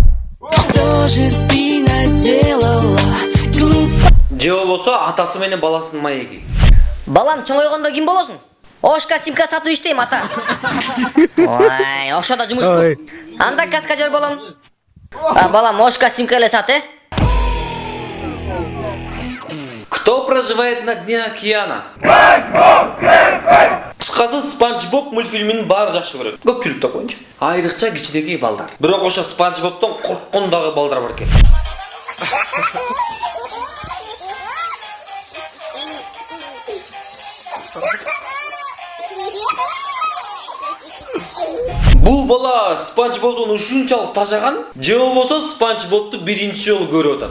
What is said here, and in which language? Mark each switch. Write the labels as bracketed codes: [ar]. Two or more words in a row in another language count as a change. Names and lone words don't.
[ky] Же болбосо атасы менен баласынын маеги. Балам чоңойгондо ким болосуң? Ошка симка сатып иштейм ата. Ой, ошо да жумуш бул. Анда каскадер болом. Балам ошка симка эле сат, [ru] Кто проживает на дне океана? [ky] Кыскасы Спанч Боб мультфильминин баары жакшы көрөт. Көпчүлүк да коюнчу. Айрыкча кичинекей балдар. Бирок ошо Спанч Бобтон корккон дагы балдар бар экен. Бул бала Спанч Бобтон ушунчалык тажаган, же болбосо Спанч Бобту биринчи жолу көрүп атат.